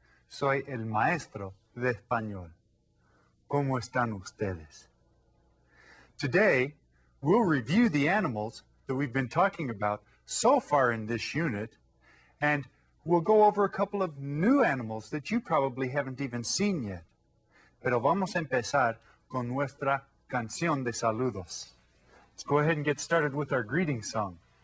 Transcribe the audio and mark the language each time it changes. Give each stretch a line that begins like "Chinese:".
Spanish: Soy el maestro de español. ¿Cómo están ustedes?
English: Today, we'll review the animals that we've been talking about so far in this unit, and we'll go over a couple of new animals that you probably haven't even seen yet.
Spanish: Pero vamos a empezar con nuestra canción de saludos.
English: Let's go ahead and get started with our greeting song.